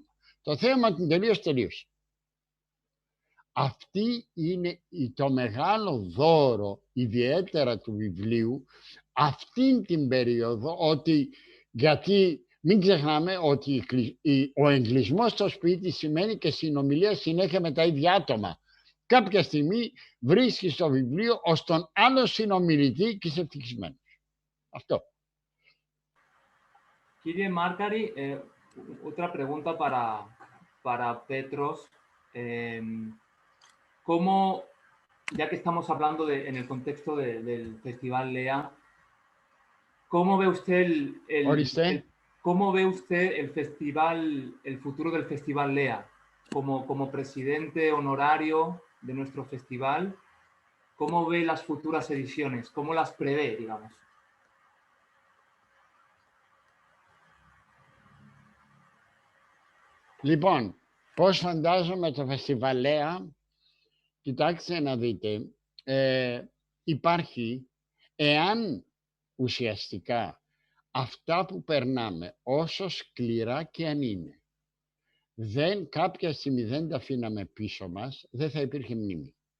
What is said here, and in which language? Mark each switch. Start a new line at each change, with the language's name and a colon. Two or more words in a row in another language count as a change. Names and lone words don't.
Greek: Το θέαμα είναι τελείωσε. Αυτή είναι το μεγάλο δώρο, ιδιαίτερα του βιβλίου, αυτήν την περίοδο, ότι, γιατί μην ξεχνάμε ότι ο εγκλισμός στο σπίτι σημαίνει και συνομιλία συνέχεια με τα ίδια άτομα. Κάποια στιγμή βρίσκεις το βιβλίο ως τον άλλο συνομιλητή και είσαι ευτυχισμένος. Αυτό. Κύριε Μάρκαρη,
Spanish: otra pregunta para Petros. ¿Cómo, ya que estamos hablando en el contexto del Festival Lea, cómo ve usted cómo ve usted el festival, el futuro del Festival Lea, como presidente honorario de nuestro festival? ¿Cómo ve las futuras ediciones? ¿Cómo las prevé, digamos?
Greek: Λοιπόν, πώς φαντάζομαι το Φεστιβάλ Λέα? Κοιτάξτε να δείτε, υπάρχει, εάν ουσιαστικά αυτά που περνάμε, όσο σκληρά και αν είναι, κάποια στιγμή δεν τα αφήναμε πίσω μας, δεν θα υπήρχε μνήμη.